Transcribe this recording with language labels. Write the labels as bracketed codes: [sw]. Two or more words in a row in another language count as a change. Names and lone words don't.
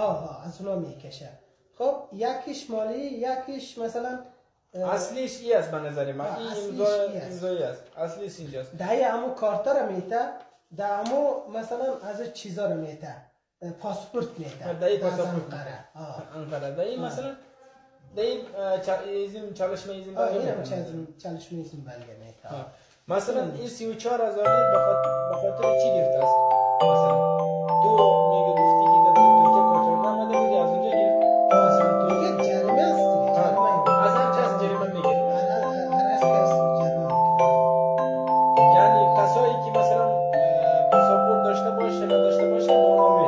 [fa] از اونا میکشه. خب یکیش مالی یکیش مثلا اصلیش ای است به نظر من. این امضایی است. اصلیش اینجاست. دایی همون کارتا رو میته. همون مثلا از چیزا رو میته. پاسپورت میته. دایی پاسپورت انقره. دایی مثلا دایی [tr] çalışma izin belge çalışma izin belge میته. [fa] مثلا این 34000 به خاطر چی گرفته است؟ مثلا تو میگه گفتی که در ترکیه کارت نماده بودی از اونجا گرفت. مثلا تو جریمه است. از هر کس جریمه میگیره. یعنی کسایی که مثلا پاسپورت داشته باشه نداشته باشه با اونا میده.